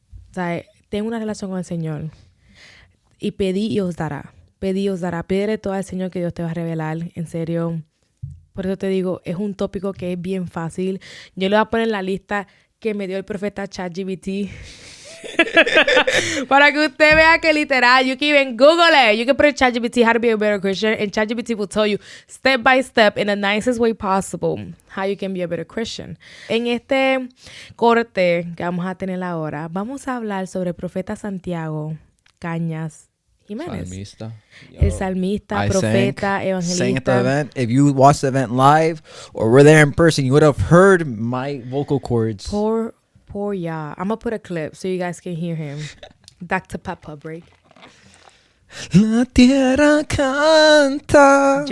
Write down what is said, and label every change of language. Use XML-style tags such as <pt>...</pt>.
<es>O sea, ten una relación con el Señor. Y pedí y os dará. Pedí y os dará. Pídele todo al Señor que Dios te va a revelar. En serio. Por eso te digo, es un tópico que es bien fácil. Yo le voy a poner en la lista que me dio el profeta ChatGPT. Para que usted vea que literal,</es> <en>you can even Google it. You can put in ChatGPT how to be a better Christian, and ChatGPT will tell you step by step in the nicest way possible how you can be a better Christian.</en> <es>En este corte que vamos a tener ahora, vamos a hablar sobre el profeta Santiago Cañas Jiménez. Salmista. El salmista, profeta, evangelista.</es> <en>Sang at the event. If you watched the event live or were there in person, you would have heard my vocal cords. Poor y'all. I'm going to put a clip so you guys can hear him. Dr. Peppa break.</en> <es>La tierra canta.</es>